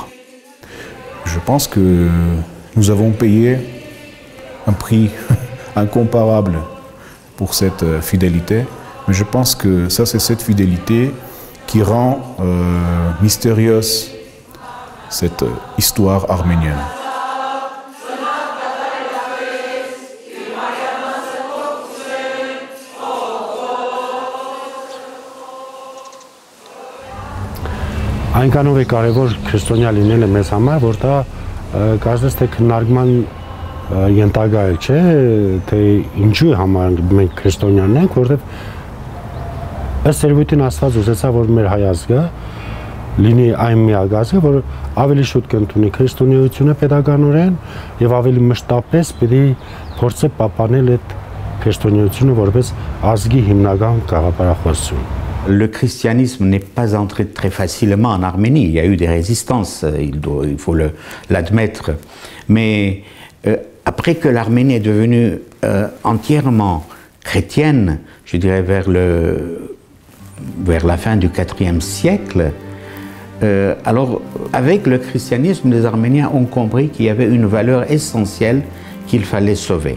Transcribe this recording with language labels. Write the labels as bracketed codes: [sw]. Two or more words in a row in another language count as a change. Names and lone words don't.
[fr] Je pense que nous avons payé un prix incomparable pour cette fidélité, mais je pense que ça, c'est cette fidélité qui rend mystérieuse cette histoire arménienne. [hy] Այնքանով է կարևոր քրիստոնյա լինելը մեզ համար, որ դա կարծես թե քննարկման ենթակա է, չէ, թե ինչու համար մենք քրիստոնյաներ ենք, որովհետև ըստ երևույթին Աստված ուզեցավ, որ մեր հայ ազգը լինի այն միակ ազգը, որ ավելի շուտ կընդունի քրիստոնեությունը պետականորեն եւ ավելի մշտապես պիտի փորձի պահպանել այդ քրիստոնեությունը որպես ազգի հիմնական գաղափարախոսություն։ [fr] Le christianisme n'est pas entré très facilement en Arménie. Il y a eu des résistances, il faut l'admettre. Mais après que l'Arménie est devenue entièrement chrétienne, je dirais vers la fin du IVe siècle, alors avec le christianisme, les Arméniens ont compris qu'il y avait une valeur essentielle qu'il fallait sauver.